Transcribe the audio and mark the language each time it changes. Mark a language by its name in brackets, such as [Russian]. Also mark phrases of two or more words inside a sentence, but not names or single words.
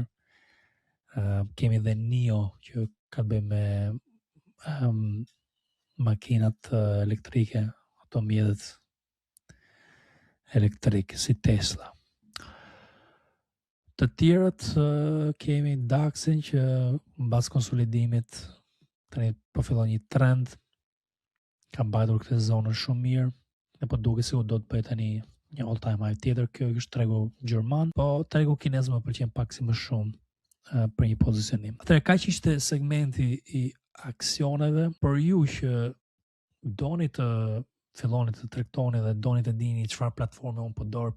[Albanian] Kemi dhe NIO që ka të bëjë me makinat elektrike, ato mjetet elektrik si Tesla. Të tjerët kemi DAX-in që mbas konsolidimit tani po fillon një trend, ka mbajtur këtë zonë shumë mirë, dhe po duket se u do të bëj tani një [English] all time high [Albanian] tjetër. Kjo është tregu gjerman, po tregu kinez më pëlqen pak si më shumë për një pozicionim. Atëherë kaq ishte segmenti i aksioneve. Për ju që doni të filloni të tregtoni dhe doni të dini çfarë platforme unë përdor për